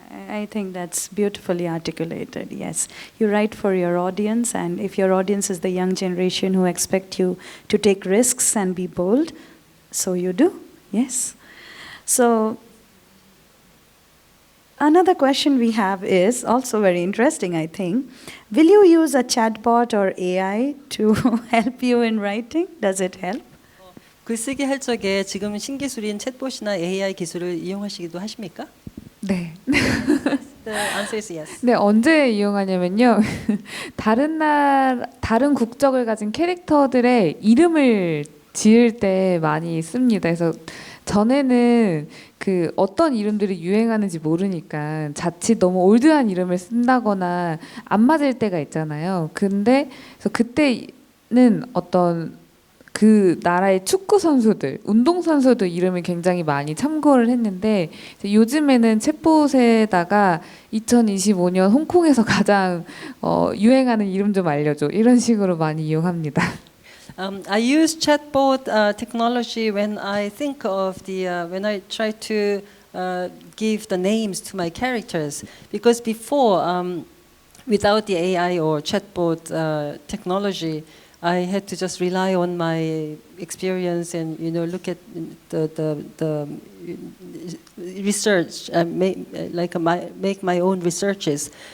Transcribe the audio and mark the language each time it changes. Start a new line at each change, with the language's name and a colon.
English: I think that's beautifully articulated, yes. You write for your audience, and if your audience is the young generation who expect you to take risks and be bold, so you do, yes. So another question we have is also very interesting, I think. Will you use a chatbot or AI to help you in writing? Does it help?
Korean: 글쓰기 할 적에 지금 신기술인 챗봇이나 AI 기술을 이용하시기도 하십니까? 네.
English: The answer is yes.
Korean: 네, 언제 이용하냐면요. 다른 국적을 가진 캐릭터들의 이름을 지을 때 많이 씁니다. 그래서 전에는 그 어떤 이름들이 유행하는지 모르니까 자칫 너무 올드한 이름을 쓴다거나 안 맞을 때가 있잖아요. 근데 그래서 그때는 어떤 그 나라의 축구 선수들, 운동 선수들 이름을 굉장히 많이 참고를 했는데 이제 요즘에는 챗봇에다가 2025년 홍콩에서 가장 유행하는 이름 좀 알려줘 이런 식으로 많이 이용합니다.
English: I use chatbot technology when I think of when I try to give the names to my characters because before without the AI or chatbot technology. I had to just rely on my experience and look at the research, make my own researches.